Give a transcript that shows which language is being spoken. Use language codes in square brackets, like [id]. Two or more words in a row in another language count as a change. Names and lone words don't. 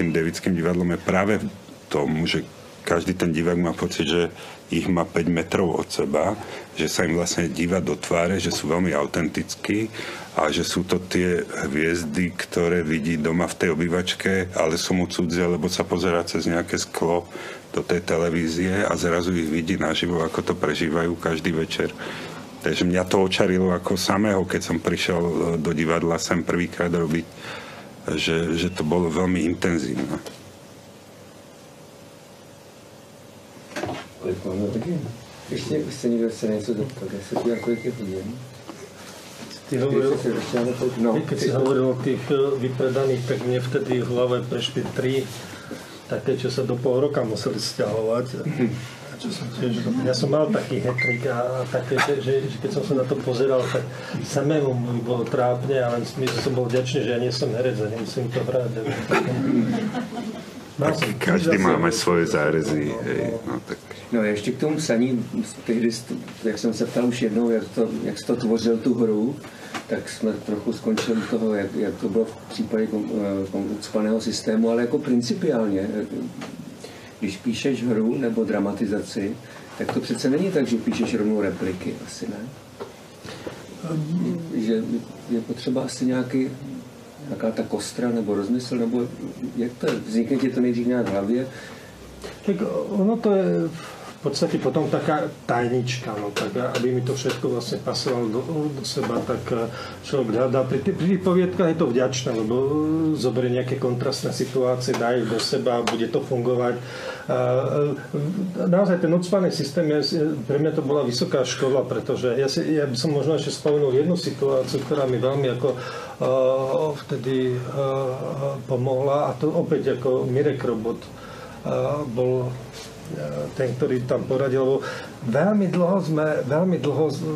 [sk] tým Davidským divadlom je práve v tom, že každý ten divák má pocit, že ich má 5 metrov od seba, že sa im vlastne díva do tváre, že sú veľmi autentickí a že sú to tie hviezdy, ktoré vidí doma v tej obývačke, ale sú mu cudzie, lebo sa pozerá cez nejaké sklo do tej televízie a zrazu ich vidí naživo, ako to prežívajú každý večer. Takže mňa to očarilo ako samého, keď som prišiel do divadla sem prvýkrát robiť, že to bolo veľmi intenzívne. [cs] Ještě se někdo chce něco zeptat, já se podívám, kolik je hodin. [sk] Keď si hovoril o tých vypredaných, tak mne vtedy v hlave prešli 3 také, čo sa do pol roka museli sťahovať. Ja som mal taký hetrik a také, že keď som sa na to pozeral, tak samému mi bolo trápne, ale som bol vďačný, že ja nie som herec a nemusím to hrať. Každý máme svoje zárezy. [cs] No ještě k tomu psaní, tehdy, jak jsem se ptal už jednou, jak jsi to tvořil tu hru, tak jsme trochu skončili toho, jak to bylo v případě ucpaného systému, ale jako principiálně, když píšeš hru nebo dramatizaci, tak to přece není tak, že píšeš rovnou repliky, asi ne? Že je potřeba asi nějaká ta kostra nebo rozmysl, nebo jak to je? Vznikne ti to nejdřív nějak v hlavě? [sk] Tak ono to je v podstate potom taká tajnička, no, tak aby mi to všetko vlastne pasovalo do seba, tak človek hľadá. Pri tých poviedkách je to vďačné, lebo zoberie nejaké kontrastné situácie, dá ich do seba, bude to fungovať. Naozaj ten ucpaný systém, pre mňa to bola vysoká škola, pretože ja by som možno ešte spomenul jednu situáciu, ktorá mi veľmi ako vtedy pomohla, a to opäť ako Mirek Robot bol ten, ktorý tam poradil, lebo veľmi dlho